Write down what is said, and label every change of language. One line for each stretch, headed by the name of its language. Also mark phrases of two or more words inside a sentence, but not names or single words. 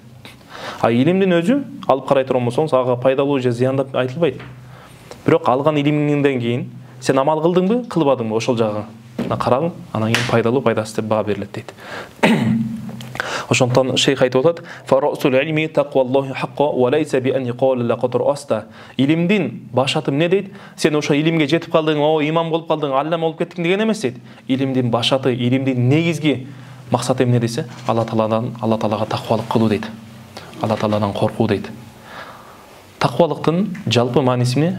Kyrgyz: А илимдин өзү алып карай турган болсоң, сага пайдалуу же зыян деп айтылбайт. Бирок алган илимиңден кийин сен амал кылдыңбы, кылбадыңбы, ошол жагы карагың, анан кийин пайдалуу, пайдасыз деп баа берилет дейт. Ошондон шейх айтып атат:
Arabic: "رأس العلم تقوى الله حقا وليس بأن يقال لقد رأست."
Kyrgyz: Илимдин башаты эмне дейт? Сен ошо илимге жетип калдың, о имам болуп калдың, аллам болуп кеттиң деген эмес дейт. Илимдин башаты, илимдин негизги максаты эмне десе, Алла Таалага таквалык кылуу дейт. Алла Тааладан коркуу дейт. Таквалыктын жалпы мааниси эмне?